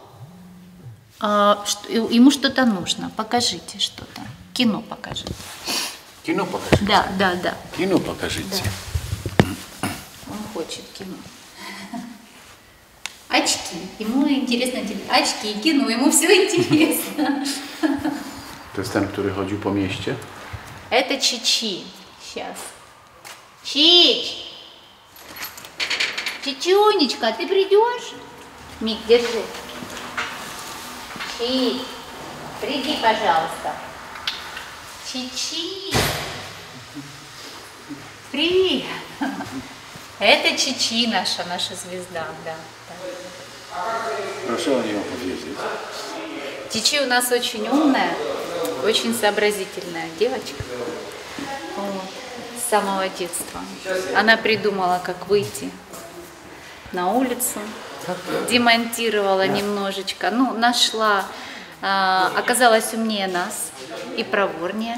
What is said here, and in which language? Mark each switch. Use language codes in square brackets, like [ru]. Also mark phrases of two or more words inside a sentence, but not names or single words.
[ru] Ему что-то нужно, покажите что-то. Кино покажите. Кино покажите? Да. Кино покажите. Да. Он хочет кино. Очки. Ему интересно очки, кино, ему все интересно. [pl] To jest ten, który chodził po mieście? [ru] Это Чичи. Сейчас. Чич! Чичунечка, ты придешь? Мик, держи. Чич, приди, пожалуйста. Чичи. Привет. Это Чичи наша звезда, да. [pl] Proszę o niej opowiedzieć. [ru] Чичи у нас очень умная, очень сообразительная девочка. С самого детства. Она придумала, как выйти на улицу, демонтировала немножечко, нашла, оказалась умнее нас и проворнее.